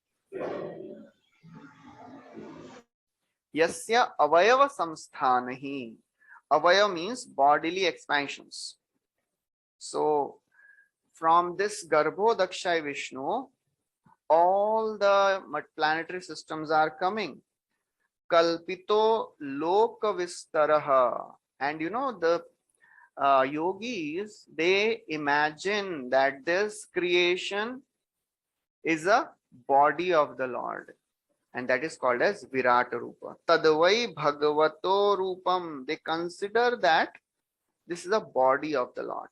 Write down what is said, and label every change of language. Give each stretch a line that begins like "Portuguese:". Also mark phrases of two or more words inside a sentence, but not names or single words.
Sanskrit: Yasya Avayava samsthanahi.
English: Avayava means bodily expansions. So from this Garbhodakshai Vishnu, all the planetary systems are coming.
Sanskrit: Kalpito loka vistaraha.
English: And the yogis, they imagine that this creation is a body of the Lord, and that is called as
Sanskrit: Virata Rupa. Tadvai Bhagavato Rupam.
English: They consider that this is a body of the Lord.